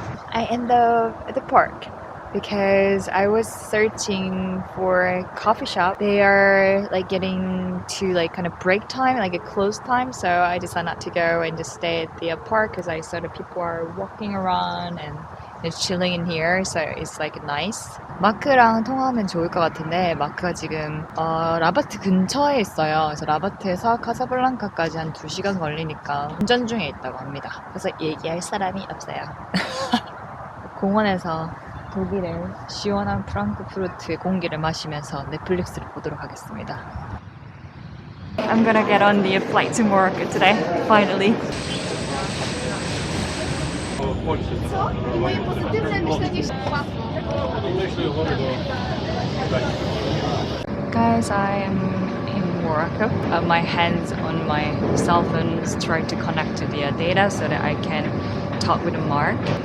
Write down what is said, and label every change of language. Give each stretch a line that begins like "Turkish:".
English: I end up at the park because I was searching for a coffee shop. They are like getting to like kind of break time, like a close time. So I decided not to go and just stay at the park because I saw that people are walking around and just chilling in here. So it's like nice.
Korean: 마크랑 통화하면 좋을 것 같은데 마크가 지금 라바트 근처에 있어요. 그래서 라바트에서 카사블랑카까지 한 2시간 걸리니까 운전 중에 있다고 합니다. 그래서 얘기할 사람이 없어요. 공원에서 독일의 시원한 프랑크푸르트의 공기를 마시면서 넷플릭스를 보도록 하겠습니다.
English: I'm gonna get on the flight to Morocco today, finally. Guys, I am in Morocco. My hands on my cell phone is trying to connect to the data so that I can talk with Mark.